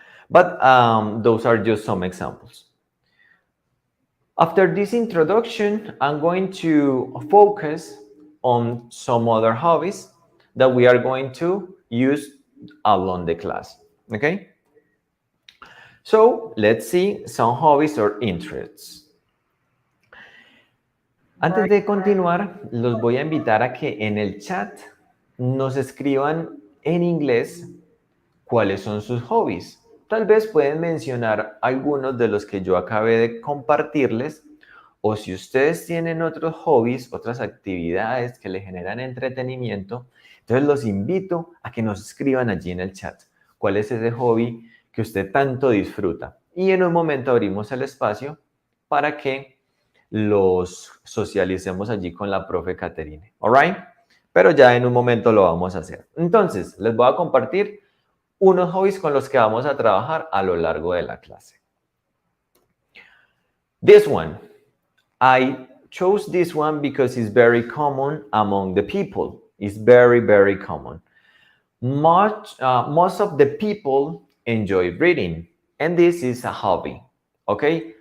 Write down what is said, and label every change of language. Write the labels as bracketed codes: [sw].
[en] But those are just some examples. After this introduction, I'm going to focus on some other hobbies that we are going to use along the class. Okay? So let's see some hobbies or interests. [es] Antes de continuar, los voy a invitar a que en el chat nos escriban en inglés cuáles son sus hobbies. Tal vez pueden mencionar algunos de los que yo acabé de compartirles, o si ustedes tienen otros hobbies, otras actividades que les generan entretenimiento, entonces los invito a que nos escriban allí en el chat cuál es ese hobby que usted tanto disfruta. Y en un momento abrimos el espacio para que los socialicemos allí con la profe Katherine. [en] ¿All right? [es] Pero ya en un momento lo vamos a hacer. Entonces, les voy a compartir unos hobbies con los que vamos a trabajar a lo largo de la clase. [en] This one, I chose this one because it's very common among the people. It's very, very common. Most of the people enjoy reading, and this is a hobby, okay?